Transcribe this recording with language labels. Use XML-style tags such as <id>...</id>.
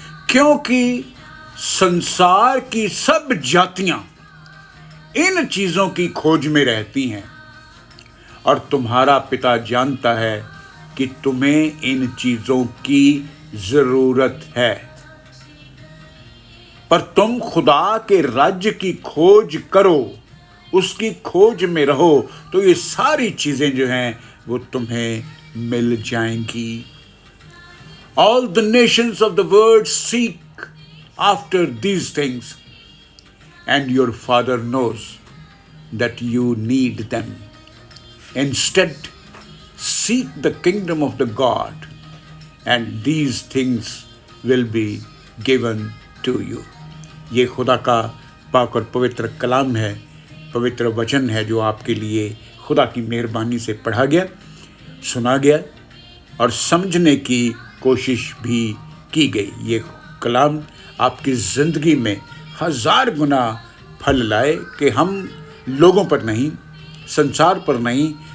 <hi>क्योंकि संसार की सब जातियां इन चीज़ों की खोज में रहती हैं और तुम्हारा पिता जानता है कि तुम्हें इन चीज़ों की ज़रूरत है, पर तुम खुदा के राज्य की खोज करो, उसकी खोज में रहो, तो ये सारी चीज़ें जो हैं वो तुम्हें मिल जाएंगी।</hi> <en>All the nations of the world seek after these things, and your Father knows that you need them. Instead, seek the kingdom of the God, and these things will be given to you.</en> <hi>ये खुदा का पाक और पवित्र कलाम है, पवित्र वचन है जो आपके लिए खुदा की मेहरबानी से पढ़ा गया, सुना गया और समझने की कोशिश भी की गई। ये कलाम आपकी ज़िंदगी में 1000 गुना फल लाए कि हम लोगों पर नहीं, संसार पर नहीं,</hi>